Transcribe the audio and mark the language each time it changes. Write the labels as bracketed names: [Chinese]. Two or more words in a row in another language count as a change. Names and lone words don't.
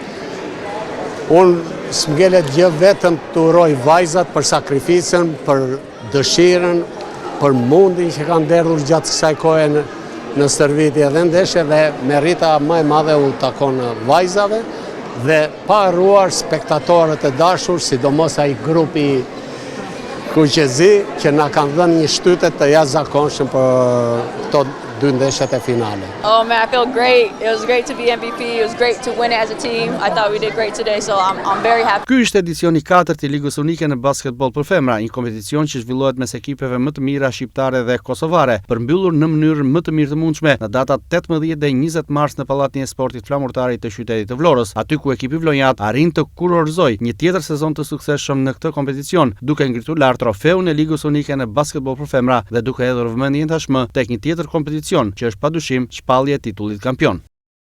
[Albanian] Unë s'mgelet gjë vetëm të uroj vajzat për sakrificën, për dëshirën, për mundin që kanë derdhur gjatë kësaj kohe në stërvitje dhe ndeshje dhe merita më e madhe u takon vajzave dhe pa harruar spektatorët e dashur, sidomos ai grupi kuqezi që na kanë dhënë një shtytet të jashtëzakonshëm për këto 2 ndeshjet e finale. [English] Oh man, I feel great. It was great to be MVP. It was great to win it as a team. I thought we did great today, so I'm very happy. [Albanian] Ky ishte edicioni 4 i Ligës Unike në basketbol për femra, një kompeticion që zhvillohet mes ekipeve më të mira shqiptare dhe kosovare, përmbyllur në mënyrë më të mirë të mundshme në datat 18 dhe 20 mars në Pallatin e Sportit Flamurtarit të qytetit të Vlorës, aty ku ekipi vlonjat arrin të kurorëzoj një tjetër sezon të suksesshëm në këtë kompeticion, duke ngritur lart trofeun e Ligës Unike në basketbol për femra dhe duke hedhur vëmendjen tashmë tek një tjetër kompeticion që është padyshim shpallje e titullit kampion.